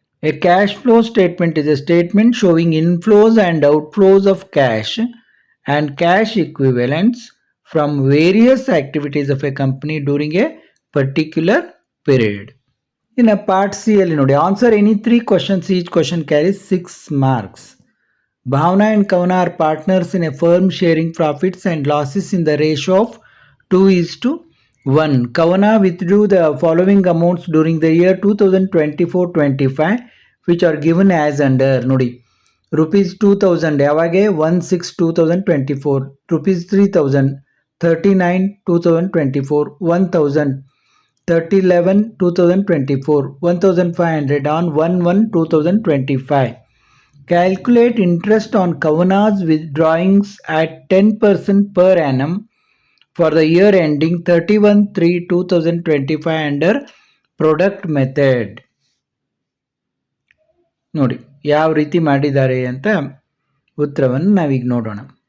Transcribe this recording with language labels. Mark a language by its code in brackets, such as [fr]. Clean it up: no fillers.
[en] A cash flow statement is a statement showing inflows and outflows of cash and cash equivalents from various activities of a company during a particular period. [kn] ಇನ್ನು [en] part C [kn] ಅಲ್ಲಿ ನೋಡಿ, [en] Answer any 3 questions. Each question carries 6 marks. Bhavna and Kavana are partners in a firm sharing profits and losses in the ratio of 2:1. Kavana withdrew the following amounts during the year 2024-25 which are given as under. [kn] ನೋಡಿ, [en] rupees 2000 [kn] ಯಾವಾಗೆ [en] 1/6/2024, rupees 3000 39 2024, 1000 30/11/2024, 1500 on 1/1/2025. Calculate interest on Kavana's withdrawings at 10% per annum for the year ending 31/3/2025 under product method. [kn] ನೋಡಿ ಯಾವ ರೀತಿ ಮಾಡಿದ್ದಾರೆ ಅಂತ ಉತ್ತರವನ್ನು ನಾವೀಗ ನೋಡೋಣ.